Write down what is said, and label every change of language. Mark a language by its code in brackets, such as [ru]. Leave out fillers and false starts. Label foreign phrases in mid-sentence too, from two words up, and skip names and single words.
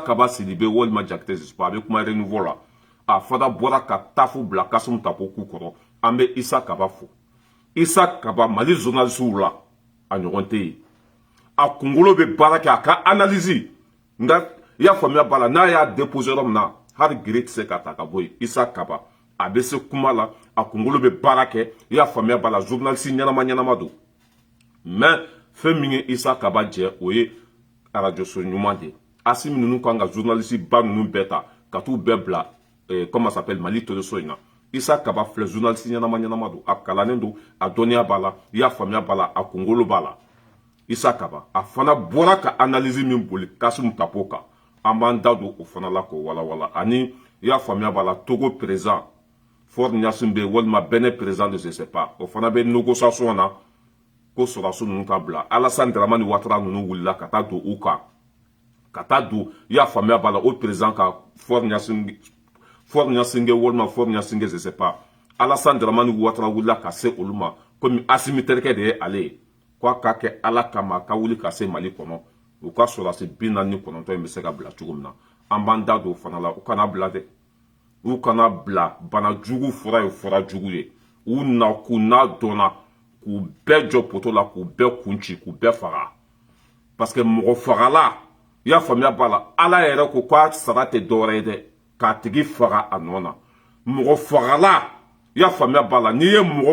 [bm] Kaba Sidibe walima Jakite Zispo a bɛ kuma renouveau la a fana bɔra ka tafu bila Kasimu Tapo ku kɔrɔ an bɛ Isa Kaba fo Isa Kaba Mali journaliste la a ɲɔgɔn tɛ yen a kunkolo bɛ baara kɛ a ka analyse nka i y'a faamuya b'a la n'a y'a déposer yɔrɔ min na hali gere tɛ se ka ta ka bɔ yen Isa Kaba a bɛ se kuma la a kunkolo bɛ baara kɛ i y'a faamuya b'a la journaliste ɲɛnama ɲɛnama don mais fɛn min ye Isa Kaba jɛ o ye radio so ɲuman de Assimi ninnu kan ka journaliste ba ninnu bɛɛ ta ka t'u bɛɛ bila comment [fr] ça s'appelle [bm] Mali teleso in na Isa Kaba filɛ journaliste ɲɛnama ɲɛnama don a kalannen don a dɔnniya b'a la i y'a faamuya b'a la a kunkolo b'a la Isa Kaba a fana bɔra ka analyse min boli Kasum Tapo kan an b'an da don o fana la k'o walawala ani i y'a faamuya b'a la Togo président Faure Gnassingbé bɛ walima Benin président [fr] de je sais pas [bm] o fana bɛ négociation na ko sɔrɔdasiw ninnu ka bila Alassane Dramane Ouattara ninnu wulila ka taa don u kan ka taa don i y'a faamuya b'a la o président ka Faure Gnassingbé walima Faure Gnassingbé [fr] je sais pas [bm] Alassane Dramane Ouattara wulila ka se olu ma komi Assimi terikɛ de ye ale ye k'a ka kɛ Ala kama a ka wuli ka se Mali kɔnɔ u ka sɔrɔdasi 49 in bɛ se ka bila cogo min na an b'an da don o fana la u kana bila dɛ u kana bila bana jugu fura ye fura jugu ye u na k'u n'a dɔnna k'u bɛɛ jɔ poto la k'u bɛɛ kun ci k'u bɛɛ faga [fr] parce que [bm] mɔgɔ fagala i y'a faamuya b'a la Ala yɛrɛ ko k'a sara tɛ dɔwɛrɛ ye dɛ k'a tigi faga a nɔ na mɔgɔ fagala i y'a faamuya b'a la n'i ye mɔgɔ